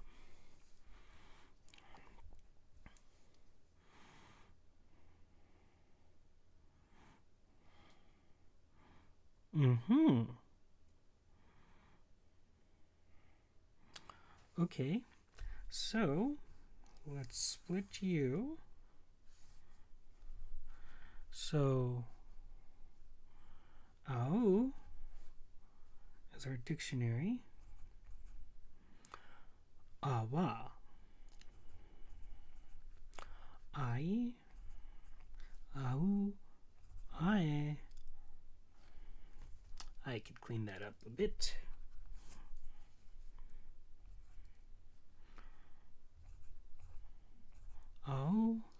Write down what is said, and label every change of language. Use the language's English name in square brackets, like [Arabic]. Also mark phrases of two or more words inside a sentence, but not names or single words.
[English] Okay, so let's split you. So, ao is our dictionary. Awa. Ai. Au. Ae. I could clean that up a bit. Ao.